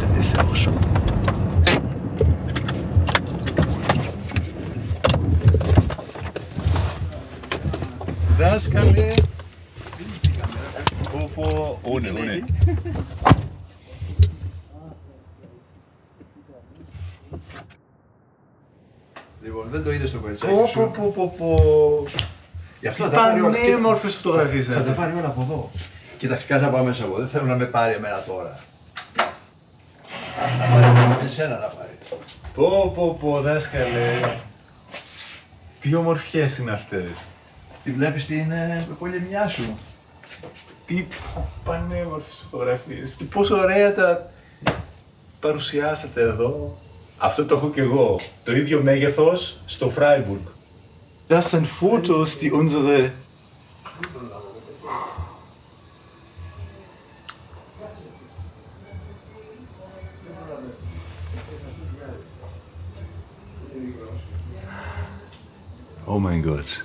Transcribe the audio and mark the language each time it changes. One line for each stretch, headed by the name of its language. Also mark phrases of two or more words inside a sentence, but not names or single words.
German: es ja auch schon. Das kann wir. Ohne.
Greek: Λοιπόν, δεν το είδες στο κοριτσάκι σου. Γι' αυτό θα πάρει όλα. Πανέμορφες φωτογραφίες. Θα τα πάρει όλα από εδώ. Κοίταξε, κάτσε να πάω μέσα εγώ. Δεν θέλω να με πάρει εμένα τώρα. Θα πάρει εσένα να πάρει. Πω, δάσκαλε. Τι ομορφιές είναι αυτές. Τη βλέπεις την πολεμιά σου. Τι πανέμορφες φωτογραφίες. Και πόσο ωραία τα παρουσιάσατε εδώ. Αυτό το έχω και εγώ. Το ίδιο μέγεθος στο Freiburg.
German: Das sind Fotos, die unsere Oh mein Gott.